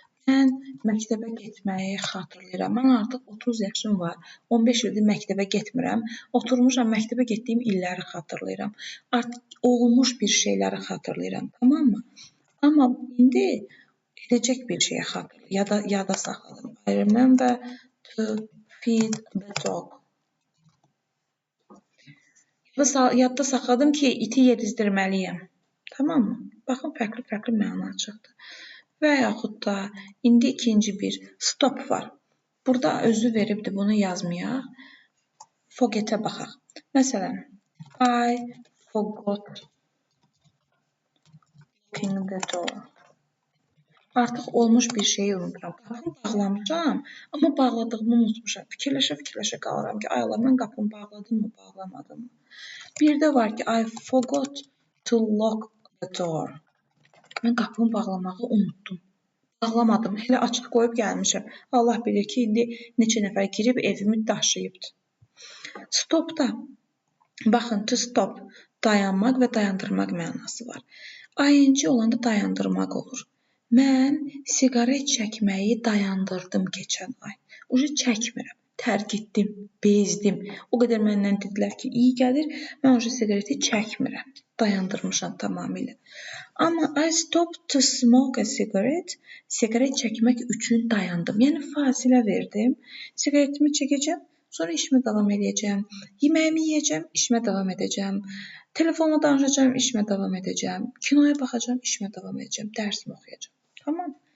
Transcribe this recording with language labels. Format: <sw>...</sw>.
<az>Mən məktəbə getməyi xatırlayıram. Mən artıq 30 yaşım var. 15 ildir məktəbə getmirəm. Oturmuşam, məktəbə getdiyim illəri xatırlayıram. Artıq olmuş bir şeyləri xatırlayıram. Tamam mı? Amma indi edəcək bir şeyə xatırlayıram. Yada saxladım.</az> <en>I remember to feed the dog.</en> <az>Yadda saxladım ki, iti yedizdirməliyəm. Tamam mı? Baxın, fərqli məna çıxdı. Və yaxud da indi ikinci bir stop var. Burada özü veribdir, bunu yazmayaq. Forget-ə baxaq.</az> <en>Məsələn, I forgot locking the door.</en> <az>Artıq olmuş bir şeyi unuturam. Qapını bağlamışam, amma bağladığımı unutmuşam. Fikirləşə qalıram ki, ay Allah, mən qapını bağladım mı, bağlamadım mı? Bir də var ki,</az> <en>I forgot to lock the door.</en> <az>Mən qapını bağlamağı unutdum. Bağlamadım. Elə açıq qoyub gəlmişəm. Allah bilir ki, indi neçə nəfər girib evimi daşıyıbdır. Stopda, baxın, to stop, dayanmaq və dayandırmaq mənası var. ing olanda dayandırmaq olur. Mən siqaret çəkməyi dayandırdım keçən ay. Ucu çəkmirəm, tərk etdim, bezdim. O qədər məndən dedilər ki, iyi gəlir, mən ucu siqareti çəkmirəm. Dayandırmışam tamamilə.</az> <en>Amma I stopped to smoke a cigarette.</en> <az>Siqaret çəkmək üçün dayandım. Yəni fasilə verdim. Siqaretimi çəkəcəm, sonra işimə davam edəcəm. Yeməyimi yeyəcəm, işimə davam edəcəm. Telefonla danışacağım, işimə davam edəcəm. Kinoya baxacağam, işimə davam edəcəm. Dərsimi oxuyacağam. Tamam?</az>